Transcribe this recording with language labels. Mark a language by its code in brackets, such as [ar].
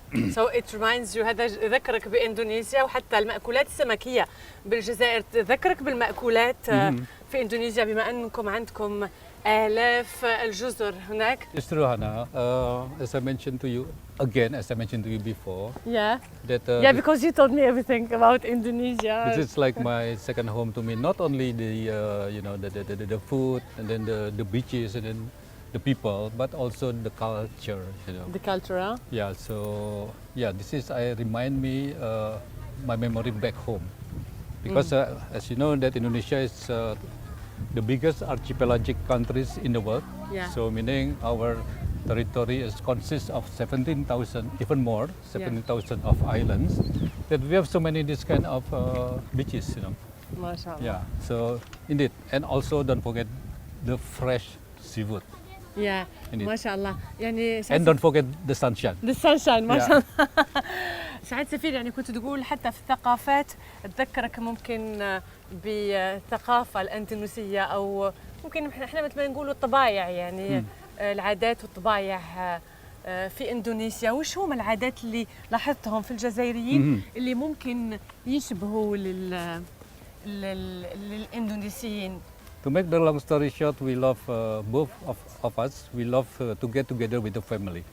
[en] So it reminds you [ar] هذا يذكرك بإندونيسيا وحتى المأكولات السمكية بالجزائر تذكرك بالمأكولات في إندونيسيا بما أنكم عندكم آلاف الجزر هناك. [en] It's true, Hannah. As I mentioned to you again, as I mentioned to you before. Yeah. That because you told me everything about Indonesia. This is like my second home to me. Not only the the food and then the beaches and then the people, but also the culture. The culture, huh? Yeah. So this is remind me my memory back home, because as you know that Indonesia is the biggest archipelagic countries in the world. Yeah. So meaning our territory consists of 17,000, even more, 17,000 of islands. That we have so many this kind of beaches, MashaAllah. Yeah. So indeed, and also don't forget the fresh seafood. Yeah. MashaAllah. يعني and don't forget the sunshine. The sunshine. MashaAllah. [ar] سعادة سفير يعني كنت تقول حتى في الثقافات تذكرك ممكن بالثقافة الأندونيسية أو ممكن احنا مثل ما نقولوا الطبايع يعني العادات والطبايع في إندونيسيا. وش هم العادات اللي لاحظتهم في الجزائريين اللي ممكن يشبهوا للإندونيسيين؟ [en] To make the long story short, we love both of us. We love to get together with the family.